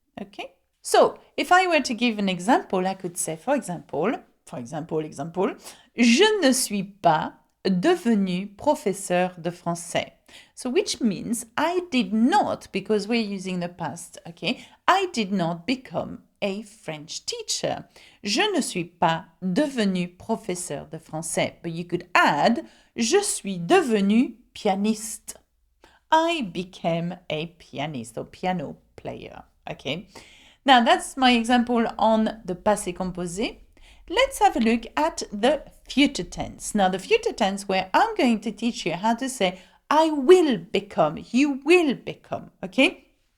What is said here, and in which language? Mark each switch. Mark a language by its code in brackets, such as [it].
[en] Okay, so if I were to give an example, I could say, for example, [fr] je ne suis pas devenu professeur de français. [en] So which means I did not, because we're using the past, okay, I did not become a French teacher. [fr] Je ne suis pas devenu professeur de français. [en] But you could add, [fr] je suis devenu pianiste. [en] I became a pianist or piano player. Okay. Now, that's my example on the passé composé. Let's have a look at the future tense. Now, the future tense where I'm going to teach you how to say I will become, you will become, okay?